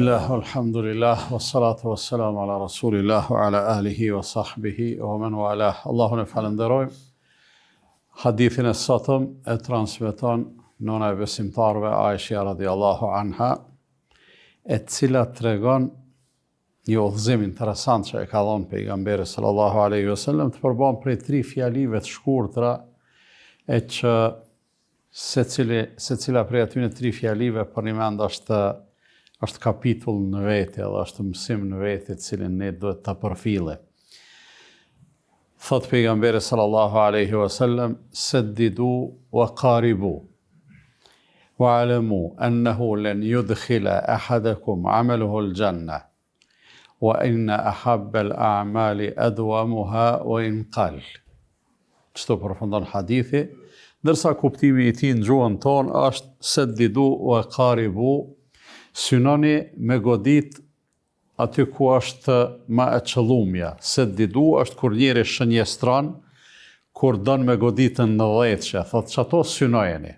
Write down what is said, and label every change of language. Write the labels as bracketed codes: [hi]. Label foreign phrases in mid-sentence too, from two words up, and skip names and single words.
[ar] الحمد لله، والصلاة والسلام على رسول الله، وعلى آله وصحبه، ومن والاه. [sq] Allahun e falenderojmë. Hadithin e sotëm e transmeton nëna e besimtarëve Aisha [ar] رضي الله عنها, [sq] e cila tregon një udhëzim interesant që e ka dhënë pejgamberi [ar] صلى الله عليه وسلم, [sq] të përbën prej 3 fjalive të shkurtra, e që secila prej atyre 3 fjalive për një mend është kapitull në vete, edhe është mësim në vete, cilin ne duhet ta përfillojmë. Thot pejgamberi [ar] صلى الله عليه وسلم: "سددوا وقاربوا، واعلموا أنه لن يدخل أحدكم عمله الجنة، وإن أحب الأعمال أدومها وإن قل." [sq] Çto përfundon hadithi, ndërsa kuptimi i tij në gjuhën tonë është [ar] سددوا وقاربوا, [sq] synoni me godit aty ku është ma e qëllumja. Saddidu është kur njeri shënjestron, kur don me goditën në dhjetëshe, thot që ato synojeni.